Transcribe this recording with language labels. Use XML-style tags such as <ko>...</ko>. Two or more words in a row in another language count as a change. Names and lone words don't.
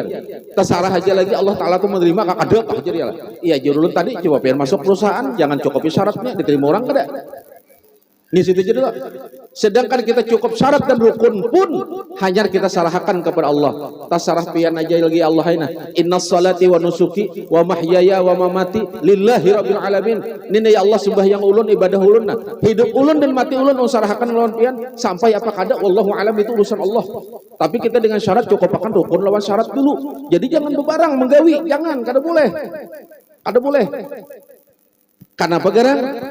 <bjn>Terserah aja lagi Allah Ta'ala tuh menerima kakak aja dia lah. Iya jurulun tadi coba biar masuk perusahaan, jangan cukupi syaratnya, diterima orang kada. Ini situ jadi lah.</bjn> <id>Sedangkan kita cukup syarat dan rukun pun hanya kita salahkan kepada Allah.</id> <bjn>Tasarah pian aja lagi Allah ina.</bjn> <ar>إن صلاتي ونسكي ومحياي ومماتي لله رب العالمين.</ar> <bjn>Ini ya Allah sembahyang ulun ibadah ulun nah. Hidup ulun dan mati ulun usarahakan lawan pian sampai apa kada wallahu alam itu urusan Allah. Tapi kita dengan syarat cukup akan rukun lawan syarat dulu. Jadi jangan bebarang menggawi, jangan kada boleh. Kada boleh. Kenapa gara?</bjn>